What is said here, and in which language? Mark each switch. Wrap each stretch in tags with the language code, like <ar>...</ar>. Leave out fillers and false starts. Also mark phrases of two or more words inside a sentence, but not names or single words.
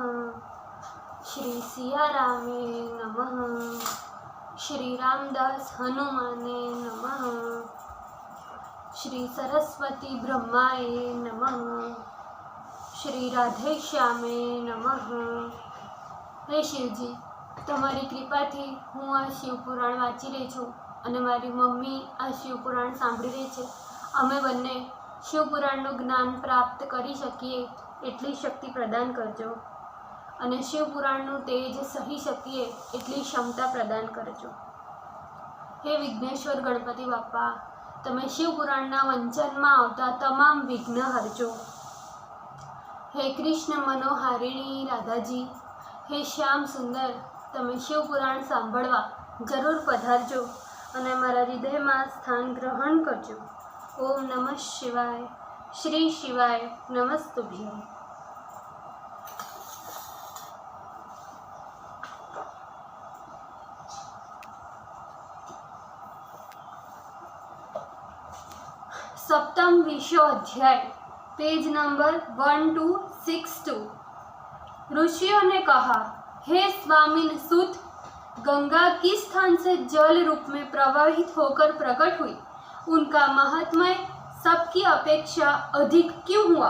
<sa>श्री सियारामे नमः। श्री रामदास हनुमाने नमः। श्री सरस्वती ब्रह्माय नमः। श्री राधेश्यामे नमः।</sa> <gu>हे शिवजी, તમારી કૃપાથી હું આ શિવપુરાણ વાંચી રહી છું અને મારી મમ્મી આ શિવપુરાણ સાંભળી રહી છે. અમે બંને શિવપુરાણનું જ્ઞાન પ્રાપ્ત કરી શકીએ એટલી શક્તિ પ્રદાન કરજો અને શિવપુરાણનું તેજ સહી શકીએ એટલી ક્ષમતા પ્રદાન કરજો. હે વિઘ્નેશ્વર ગણપતિ બાપા, તમે શિવપુરાણના વંચનમાં આવતા તમામ વિઘ્ન હરજો. હે કૃષ્ણ મનોહારિણી રાધાજી, હે શ્યામ સુંદર, તમે શિવપુરાણ સાંભળવા જરૂર પધારજો અને મારા હૃદય મેં સ્થાન ગ્રહણ કરજો.</gu> <sa>ओम नमः शिवाय. श्री शिवाय नमस्तुभ्यं.</sa> <hi>सप्तम विश्व अध्याय, पेज नंबर 1262. ऋषियों ने कहा, हे स्वामिन सुत, गंगा किस स्थान से जल रूप में प्रवाहित होकर प्रकट हुई? उनका महात्म्य सबकी अपेक्षा अधिक क्यों हुआ?</hi>